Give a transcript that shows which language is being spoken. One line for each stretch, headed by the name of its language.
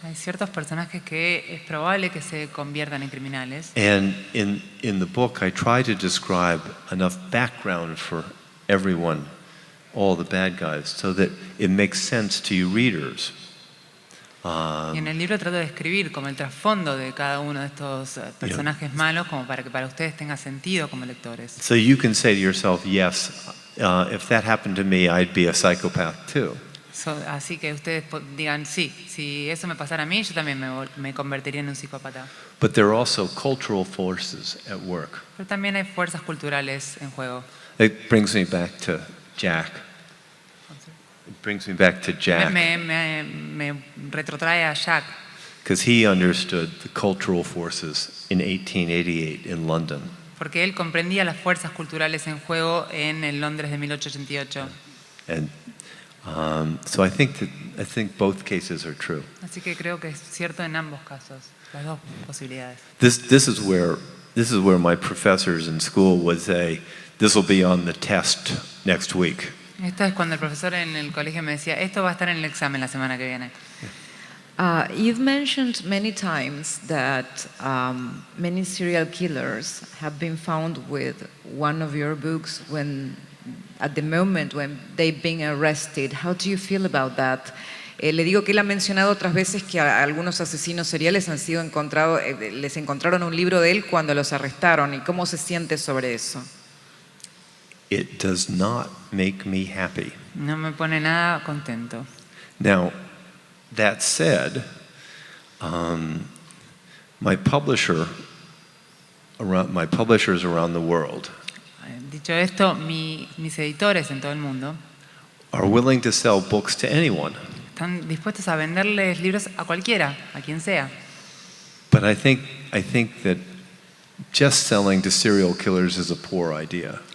Spanish: Hay ciertos personajes que es probable que se conviertan en criminales.
English: And in the book, I try to describe enough background for everyone, all the bad guys, so that it makes sense to you readers.
Spanish: Y en el libro trato de escribir como el trasfondo de cada uno de estos personajes malos, como para que para ustedes tenga sentido como lectores.
English: So you can say to yourself, yes, if that happened to me, I'd be a psychopath too.
Spanish: Así que ustedes digan, sí, si eso me pasara a mí, yo también me convertiría en un psicópata.
English: But there are also cultural forces at work.
Spanish: Pero también hay fuerzas culturales en juego.
English: It brings me back to Jack. It brings me back to Jack.
Spanish: Me retrotrae a Jack,
English: Because he understood the cultural forces in 1888 in London.
Spanish: porque él comprendía las fuerzas culturales en juego en el Londres de 1888.
English: And so I think both cases are true.
Spanish: Así que creo que es cierto en ambos casos, las dos posibilidades.
English: This is where my professors in school would say, this will be on the test next week.
Spanish: Esto es cuando el profesor en el colegio me decía, esto va a estar en el examen la semana que viene.
English: You've mentioned many times that many serial killers have been found with one of your books at the moment when they've been arrested. How do you feel about that?
Spanish: Le digo que él ha mencionado otras veces que a algunos asesinos seriales han sido les encontraron un libro de él cuando los arrestaron. ¿Y cómo se siente sobre eso?
English: It does not make me happy.
Spanish: No me pone nada contento.
English: Now, that said, my publishers around the world
Spanish: Dicho esto, mis editores en todo el mundo
English: are willing to sell books to anyone.
Spanish: Están dispuestos a venderles libros a cualquiera, a quien sea.
English: But I think that just selling to serial killers is a poor idea.